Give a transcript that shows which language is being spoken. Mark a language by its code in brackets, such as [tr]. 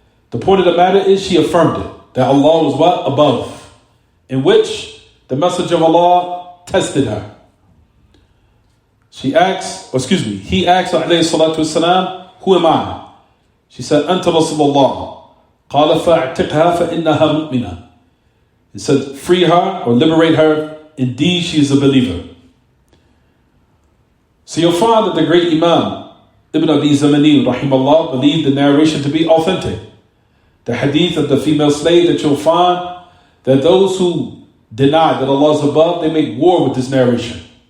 [en] The point of the matter is she affirmed it, that Allah was what? Above. In which the Messenger of Allah tested her. He asked, alayhi salatu wasalam, who am I? She said, Anta Rasulullah. [ar] قال فاعتقها فإنها مؤمنة. [en] He said, free her or liberate her. Indeed, she is a believer. So you'll find that the great Imam Ibn Abi Zamanin rahimahullah believed the narration to be authentic. The hadith of the female slave, that you'll find that those who deny that Allah is above, they make war with this narration.